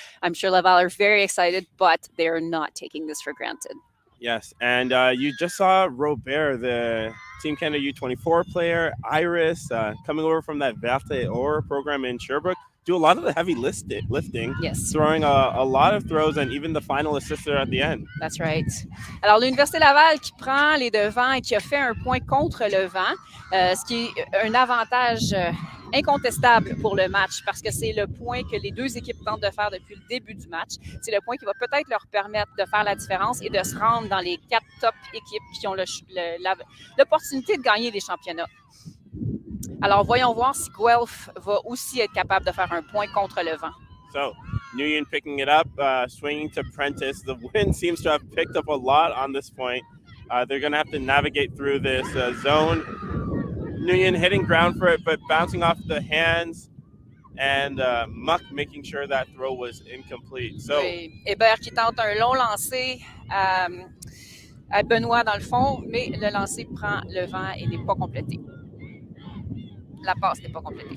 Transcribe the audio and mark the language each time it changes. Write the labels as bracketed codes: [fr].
[en] I'm sure Laval are very excited, but they're not taking this for granted. Yes, and you just saw Robert, the Team Canada U24 player, Iris, coming over from that Verte Or program in Sherbrooke, do a lot of the heavy lifting, yes, throwing a lot of throws and even the final assist there at the end. That's right. [fr] Alors, l'Université Laval qui prend les devants et qui a fait un point contre le vent, ce qui est un avantage incontestable pour le match parce que c'est le point que les deux équipes tentent de faire depuis le début du match. C'est le point qui va peut-être leur permettre de faire la différence et de se rendre dans les 4 top équipes qui ont l'opportunité de gagner les championnats. Alors, voyons voir si Guelph va aussi être capable de faire un point contre le vent. [en] So, Nguyen picking it up, swinging to Prentice. The wind seems to have picked up a lot on this point. They're going to have to navigate through this zone. Nguyen hitting ground for it, but bouncing off the hands and Muck making sure that throw was incomplete. So, [fr] oui. Hébert qui tente un long lancer à Benoît dans le fond, mais le lancer prend le vent et n'est pas complété. La passe n'est pas complétée.